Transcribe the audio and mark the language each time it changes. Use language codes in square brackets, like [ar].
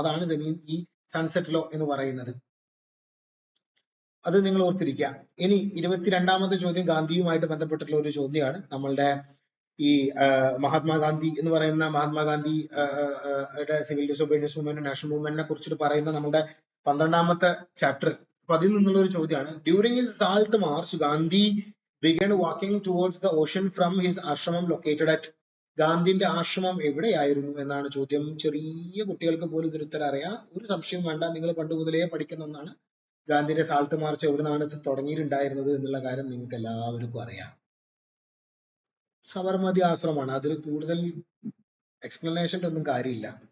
[ml] അതാണ് ഈ sunset law എന്ന് പറയുന്നത്. അത് നിങ്ങൾ ഓർത്തിരിക്കുക. ഇനി 22ാമത്തെ ചോദ്യം ഗാന്ധിയുമായിട്ട് ബന്ധപ്പെട്ടിട്ടുള്ള ഒരു ചോദ്യമാണ്. നമ്മളുടെ ഈ മഹാത്മാഗാന്ധി എന്ന് പറയുന്ന Mahatma Gandhi civil disobedience movement, national മൂവ്മെന്റിനെ കുറിച്ചിട്ട് പറയുന്ന നമ്മുടെ 12ാമത്തെ ചാപ്റ്റർ. അപ്പൊ അതിൽ നിന്നുള്ള ഒരു ചോദ്യമാണ്. [en] During his salt march Gandhi began walking towards the ocean from his ashramam located at. [ml] ഗാന്ധിന്റെ ആശ്രമം എവിടെയായിരുന്നു എന്നാണ് ചോദ്യം. ചെറിയ കുട്ടികൾക്ക് പോലും ഇതിന് ഉത്തരം അറിയാം, ഒരു സംശയം വേണ്ട. നിങ്ങൾ പണ്ട് മുതലേ പഠിക്കുന്ന ഒന്നാണ്. ഗാന്ധിയുടെ സാൾട്ട് മാർച്ച് എവിടെ നിന്നാണ് തുടങ്ങിയിട്ടുണ്ടായിരുന്നത് എന്നുള്ള കാര്യം നിങ്ങൾക്ക് എല്ലാവർക്കും അറിയാം. സബർമതി ആശ്രമമാണ്. അതിൽ കൂടുതൽ എക്സ്പ്ലനേഷൻ്റെ ഒന്നും കാര്യമില്ല.